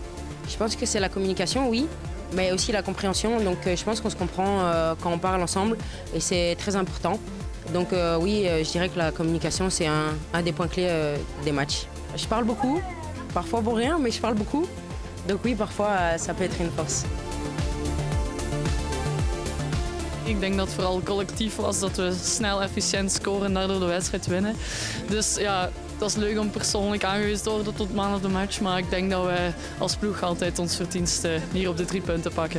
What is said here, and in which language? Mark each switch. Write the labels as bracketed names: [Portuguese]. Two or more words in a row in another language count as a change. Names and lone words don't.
[French] Je pense que c'est la communication, oui, mais aussi la compréhension. Donc je pense qu'on se comprend quand on parle ensemble et c'est très important. Donc oui, je dirais que la communication c'est un des points clés des matchs. Je parle beaucoup, parfois pour rien, mais je parle beaucoup. Donc oui, parfois ça peut être une force. [Dutch] Ik denk dat het vooral collectief was dat we snel efficiënt scoren en daardoor de wedstrijd winnen. Dus ja, Dat is leuk om persoonlijk aangewezen te worden tot [English] man of the match, [Dutch] maar ik denk dat wij als ploeg altijd ons verdienste hier op de 3 punten pakken.